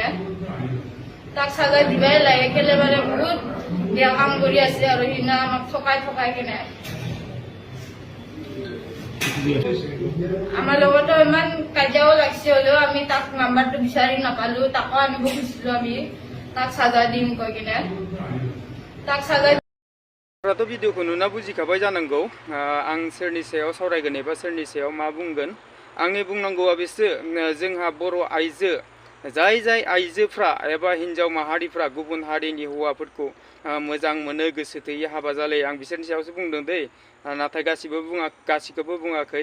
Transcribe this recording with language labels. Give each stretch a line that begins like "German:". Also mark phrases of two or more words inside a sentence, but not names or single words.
Assamese: তাক সাজা দিবাই লাগে, কেলে মানে বহুত বেয়া কাম কৰি আছে আৰু সিদিনা আমাক ঠকাই কিনে। আমাৰ লগতো ইমান কাজিয়াও লাগছে, হলেও আমি তাক নাম্বাৰটো বিচাৰি নাপালো। তাকো আনিব খুজিছিলো, আমি তাক সাজা দিম কৈ কিনে। তাক সাজা
Bodo: भिडिअखौ नुना बुजिखाबाय जानांगौ आं सोरनि सायाव सावरायगोन एबा सोरनि सायाव मा बुंगोन। आंनि बुंनांगौआ बेसो, जोंहा बर' आइजो जाय आइजोफ्रा एबा हिन्जाव माहारिफ्रा गुबुन हारिनि हौवाफोरखौ मोजां मोनो, गोसो थोयै हाबा जालायो, आं बिसोरनि सायावसो बुंदों दै, नाथाय गासिखौबो बुङाखै।